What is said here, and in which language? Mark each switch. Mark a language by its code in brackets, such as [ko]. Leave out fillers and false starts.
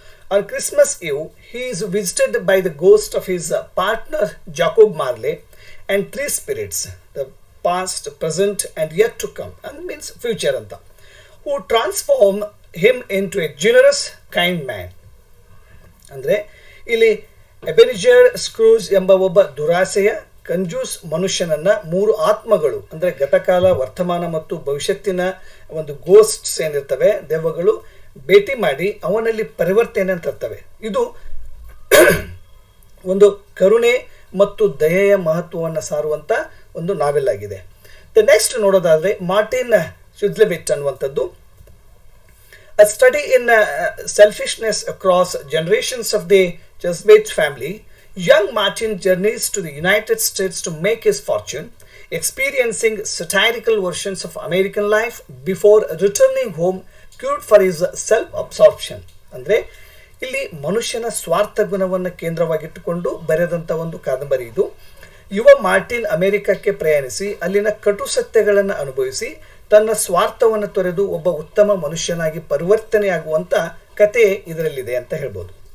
[en] On Christmas Eve, he is visited by the ghost of his partner Jacob Marley and three spirits, the past, present, and yet to come, and means future [kn] anta, [en] who transform him into a generous, kind man. [kn] ಅಂದರೆ ಇಲ್ಲಿ ಎಬೆನಿಜರ್ screws ಎಂಬ ಒಬ್ಬ ದುರಾಸೆಯ ಕಂಜೂಸ್ ಮನುಷ್ಯನನ್ನ ಮೂರು ಆತ್ಮಗಳು ಅಂದರೆ ಗತಕಾಲ, ವರ್ತಮಾನ ಮತ್ತು ಭವಿಷ್ಯತ್ತಿನ ಒಂದು ಗೋಸ್ಟ್ಸ್ ಏನಿರ್ತವೆ, ದೆವ್ವಗಳು ಭೇಟಿ ಮಾಡಿ ಅವನಲ್ಲಿ ಪರಿವರ್ತನೆ ತರ್ತವೆ. ಇದು ಒಂದು ಕರುಣೆ ಮತ್ತು ದಯೆಯ ಮಹತ್ವವನ್ನು ಸಾರುವಂಥ ಒಂದು ನಾವೆಲ್ ಆಗಿದೆ. [en] the next [kn] ನೋಡೋದಾದರೆ [en] Martin ಶುದ್ಲೆವಿಟ್ [kn] ಅನ್ನುವಂಥದ್ದು, [en] A study in selfishness across generations of the Jesuit family. Young Martin journeys to the United States to make his fortune, experiencing satirical versions of American life before returning home cured for his self-absorption. [kn] ಅಂದರೆ ಇಲ್ಲಿ ಮನುಷ್ಯನ ಸ್ವಾರ್ಥ ಗುಣವನ್ನು ಕೇಂದ್ರವಾಗಿಟ್ಟುಕೊಂಡು ಬರೆದಂಥ ಒಂದು ಕಾದಂಬರಿ ಇದು. ಯುವ ಮಾರ್ಟಿನ್ ಅಮೆರಿಕಕ್ಕೆ ಪ್ರಯಾಣಿಸಿ ಅಲ್ಲಿನ ಕಟು ಸತ್ಯಗಳನ್ನು ಅನುಭವಿಸಿ ತನ್ನ ಸ್ವಾರ್ಥವನ್ನು ತೊರೆದು ಒಬ್ಬ ಉತ್ತಮ ಮನುಷ್ಯನಾಗಿ ಪರಿವರ್ತನೆಯಾಗುವಂಥ ಕತೆ ಇದರಲ್ಲಿದೆ ಅಂತ ಹೇಳ್ಬೋದು.